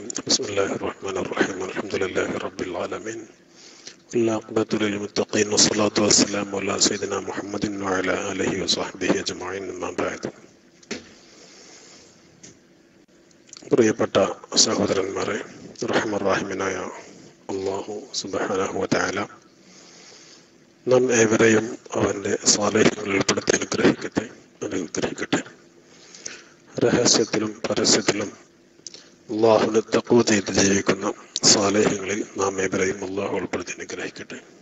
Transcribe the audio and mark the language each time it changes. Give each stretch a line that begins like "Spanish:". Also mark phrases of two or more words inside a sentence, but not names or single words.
Arabic: بسم الله الرحمن الرحيم. الحمد لله رب العالمين. والعاقبة للمتقين والصلاة والسلام على سيدنا محمد وعلى آله وصحبه أجمعين. أما بعد.
Malayalam: പ്രിയപ്പെട്ട സഹോദരന്മാരെ, റഹ്മാനായ
Arabic: الله سبحانه وتعالى
Malayalam: നാം ഏവരെയും അവന്റെ സ്വാലിഹ്യങ്ങളിൽ ഉൾപ്പെടുത്തി അനുഗ്രഹിക്കട്ടെ. രഹസ്യത്തിലും പരസ്യത്തിലും അല്ലാഹുവിനെ തഖ്വ ചെയ്ത് ജീവിക്കുന്ന സ്വാലിഹ്യങ്ങളിൽ നാം ഏവരെയും അല്ലാഹു ഉൾപ്പെടുത്തി അനുഗ്രഹിക്കട്ടെ.